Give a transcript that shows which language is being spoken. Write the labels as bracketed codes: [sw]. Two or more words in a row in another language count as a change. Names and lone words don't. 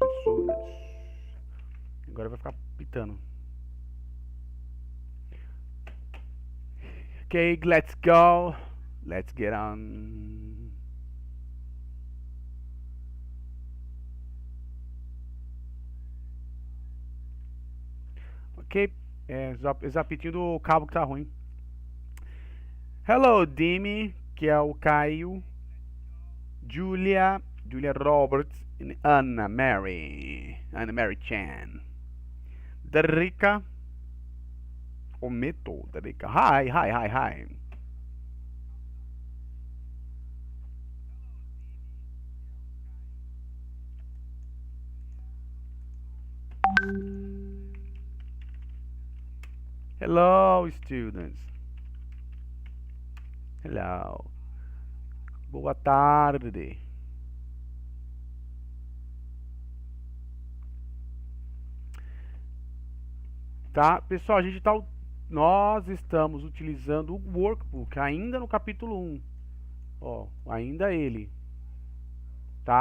[pt] Agora vai ficar pitando. [en] Ok, let's go. Let's get on. [pt] Ok, zapitinho do cabo que tá ruim. Hello, Dimi, que é o Caio. [en] Julia Roberts and Anna Mary Chan. Derica, Ometo, Derica. Hi. Hello, students. Hello. [pt] Boa tarde. Tá, pessoal, nós estamos utilizando o workbook ainda no capítulo 1. Ó, ainda ele, tá?